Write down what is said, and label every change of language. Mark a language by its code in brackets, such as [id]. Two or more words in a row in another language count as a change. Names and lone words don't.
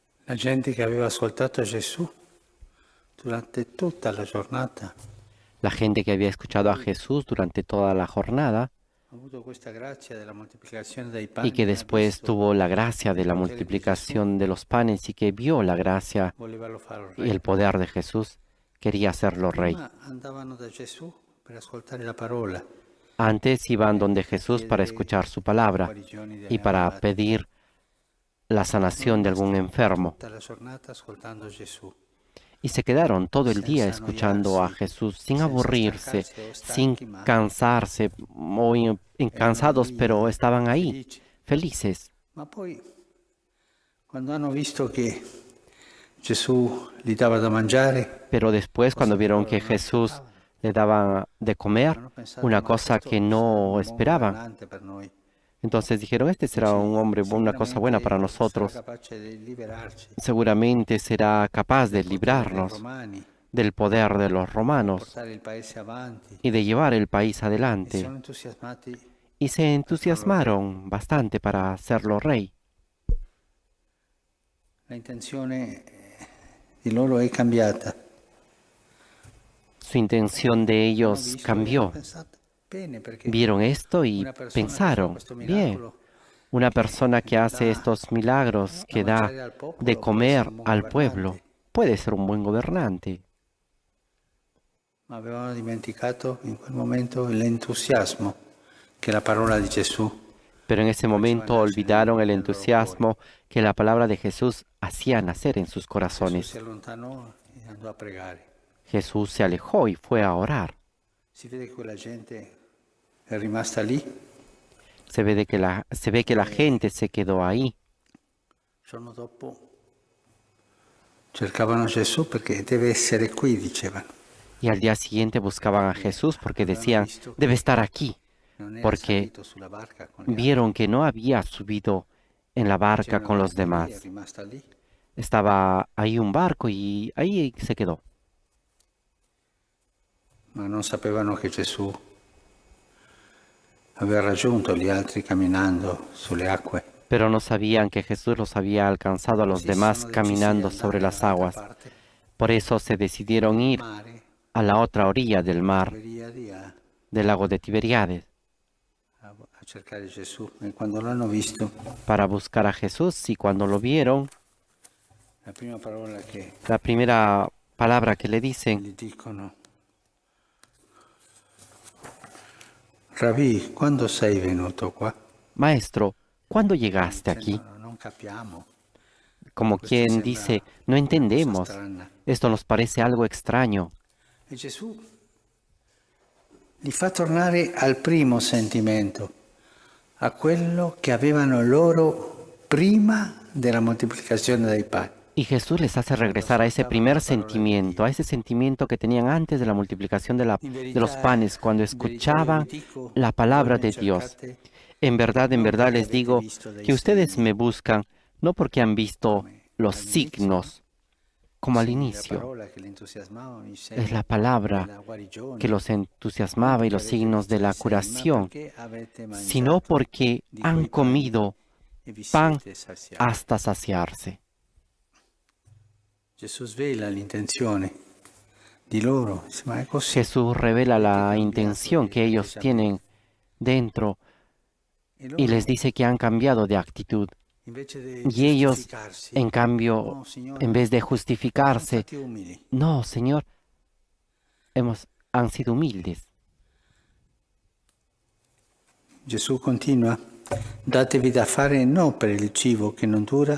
[it] La gente che aveva ascoltato Gesù durante tutta la giornata [es] La gente que había escuchado a Jesús durante toda la jornada [it] ha avuto questa grazia della moltiplicazione dei [es] y que [it] pani, ha [es] después [it] visto [es] tuvo la gracia de [it] il [es] la [it] potere di Gesù, [es] multiplicación de los panes y que vio la gracia [it] volevano fare [es] y [it] re. [es] el poder de Jesús, quería hacerlo rey. [it] Prima andavano da Gesù per ascoltare la parola [es] Antes iban donde a Jesús para [it] chiedere [es] escuchar su [it] le [es] palabra [it] guarigioni [es] y [it] degli [es] para [it] ammalati. [es] pedir la [it] Sono [es] sanación de algún [it] rimasti [es] enfermo. [it] tutta la giornata ascoltando Gesù, [es] Y se quedaron todo el día [it] senza [es] escuchando a [it] annoiarsi, [es] Jesús sin [it] senza [es] aburrirse, [it] stancarsi o [es] sin [it] stanchi, ma [es] cansarse o [it] erano [es] cansados, pero [it] lì [es] estaban ahí, [it] felici. [es] felices. [it] Ma poi, quando hanno visto che Gesù gli dava da mangiare, [es] Pero después, [it] cosa [es] cuando [it] che [es] vieron [it] loro [es] que [it] non [es] Jesús [it] aspettavano, [es] le daba de comer, [it] hanno pensato, [es] una [it] ma [es] cosa que [it] questo sarà [es] no [it] un buon [es] esperaban, [it] governante per noi [es] entonces dijeron, este [it] e [es] será un hombre, una cosa buena para [it] sicuramente sarà [es] nosotros, [it] capace di liberarci [es] seguramente será capaz de [it] dal potere dei [es] librarnos [it] romani, [es] del poder de los [it] di [es] romanos [it] portare il paese avanti, [es] y de llevar el país [it] e sono [es] adelante. [it] entusiasmati [es] Y se [it] per farlo re. [es] entusiasmaron bastante para hacerlo rey. [it] La intenzione di loro è cambiata. [es] Su intención de [it] Hanno [es] ellos [it] visto e hanno [es] cambió. [it] pensato bene perché [es] Vieron esto y [it] una persona che fa [es] pensaron, [it] questo [es] bien, [it] miracolo, [es] una [it] che [es] persona que hace [it] dà [es] estos milagros, [it] da [es] que [it] da mangiare al [es] de [it] popolo, può essere [es] comer [it] un buon [es] al pueblo, [it] governante. [es] puede ser un buen gobernante. [it] Ma avevano dimenticato in quel momento l'entusiasmo che la parola di Gesù [es] Pero en ese [it] faceva [es] momento [it] nascere [es] olvidaron el [it] nel loro cuore. [es] entusiasmo que la palabra de Jesús hacía nacer en sus [it] Gesù si [es] corazones. [it] allontanò e andò a pregare. [es] Jesús se alejó y fue a orar. [it] Si vede che quella gente è rimasta lì. [es] Se ve que la gente se quedó ahí. [it] Il giorno dopo cercavano Gesù perché deve essere qui, dicevano. [es] Y al día siguiente buscaban a Jesús porque [it] Avevano [es] decían, [it] visto [es] debe [it] che [es] estar aquí, [it] non era [es] porque [it] salito sulla barca con gli altri. [es] vieron que no había subido en la [it] C'era [es] barca [it] una [es] con los [it] barca lì, è [es] demás. [it] rimasta lì. [es] Estaba ahí un barco y ahí se quedó. [it] Ma non sapevano che Gesù aveva raggiunto gli altri camminando sulle acque. [es] Pero no sabían que Jesús los había alcanzado a los [it] Così si [es] demás [it] sono decisi di [es] caminando sobre [it] andare [es] las [it] dall'altra [es] aguas. [it] parte, [es] Por eso se decidieron [it] al [es] ir [it] mare, [es] a la otra orilla del mar, [it] Tiberiadi, [es] del lago de Tiberíades, [it] a cercare Gesù. E quando l'hanno visto, [es] para buscar a Jesús. Y cuando lo vieron, [it] la prima parola che [es] la primera palabra que le dicen, [it] gli dicono: Rabbi, quando sei venuto qua? [es] Maestro, ¿cuándo llegaste aquí? [it] No, non capiamo. [es] Como [it] Questo [es] quien [it] sembra [es] dice, no [it] una cosa [es] entendemos, [it] strana. [es] esto nos parece algo extraño. [it] E Gesù li fa tornare al primo sentimento, a quello che avevano loro prima della moltiplicazione dei pani. [es] Y Jesús les hace regresar a ese primer sentimiento, a ese sentimiento que tenían antes de la multiplicación de los panes, cuando [it] In verità io vi [es] escuchaban [it] dico, [es] la [it] voi [es] palabra [it] mi [es] de Dios. [it] cercate [es] En [it] non [es] verdad [it] perché [es] les [it] avete [es] digo [it] visto dei [es] que ustedes [it] segni, [es] me buscan no porque han visto [it] come [es] los [it] all'inizio, no? [es] signos, [it] I [es] como al [it] segni della [es] inicio. [it] parola che li entusiasmavano, i [es] Es [it] segni [es] la palabra [it] della [es] que [it] guarigione, [es] los [it] non [es] entusiasmaba y [it] perché [es] los [it] avete [es] signos [it] visto [es] de [it] dei [es] la [it] segni, ma [es] curación, [it] perché avete [es] sino [it] mangiato [es] porque [it] di [es] han [it] quei pani [es] comido [it] e vi [es] pan [it] siete saziati. [es] hasta saciarse. [it] Gesù svela l'intenzione di loro, dice, ma è così. [es] Jesús revela [it] Avete [es] la [it] cambiato [es] intención [it] di [es] que ellos tienen [it] atteggiamento. [es] dentro [it] E [es] y les [it] loro, [es] dice que han cambiado de actitud. [it] invece di [es] Y ellos, [it] giustificarsi, [es] en cambio, [it] no, [es] en [it] Signore, [es] vez de [it] siamo [es] justificarse, [it] stati umili. [es] no, Señor, han sido humildes. [it] Gesù continua, datevi da fare non per il cibo che non dura,